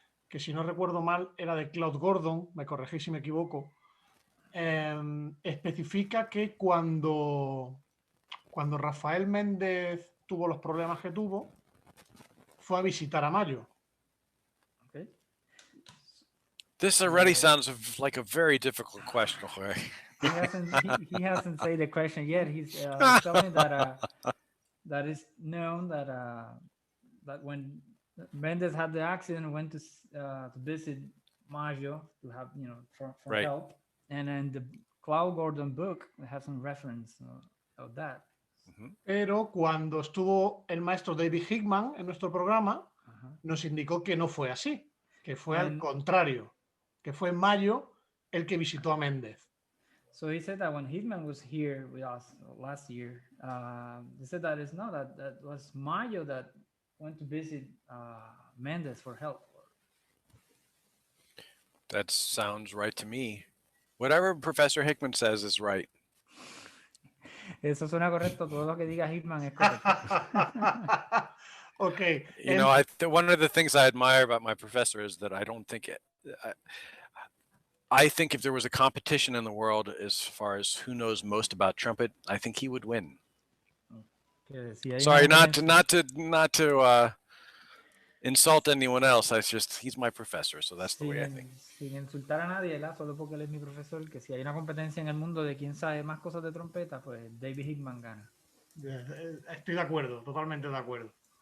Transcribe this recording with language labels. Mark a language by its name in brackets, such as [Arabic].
[Spanish] que si no recuerdo mal era de Claude Gordon, me corregí si me equivoco, especifica que cuando Rafael Méndez tuvo los problemas que tuvo, fue a visitar a Mayo. [English] Okay. This already sounds like a very difficult question, Jorge. He hasn't said the question yet. He's telling that that is known that that when Mendez had the accident, went to visit Maggio to have for Right. help, and then the Claude Gordon book has some reference of that. [Spanish] Pero cuando estuvo el maestro David Hickman en nuestro programa, nos indicó que no fue así, que fue al contrario, que fue Mayo el que visitó a Méndez. [English] So he said that when Hickman was here with us last year, he said that it's not that was Mayo that went to visit Mendez for help. That sounds right to me. Whatever Professor Hickman says is right. [Spanish] Eso suena correcto. Todo lo que diga Hickman es correcto. [English] Okay. You know, one of the things I admire about my professor is that I don't think I think if there was a competition in the world as far as who knows most about trumpet, I think he would win. Sorry, not to insult anyone else. He's my professor, so that's the way I think. [Spanish] Sin insultar a nadie, ¿verdad? Solo porque él es mi profesor, que si hay una competencia en el mundo de quién sabe más cosas de trompeta, pues David Hickman gana. Estoy de acuerdo, totalmente de acuerdo.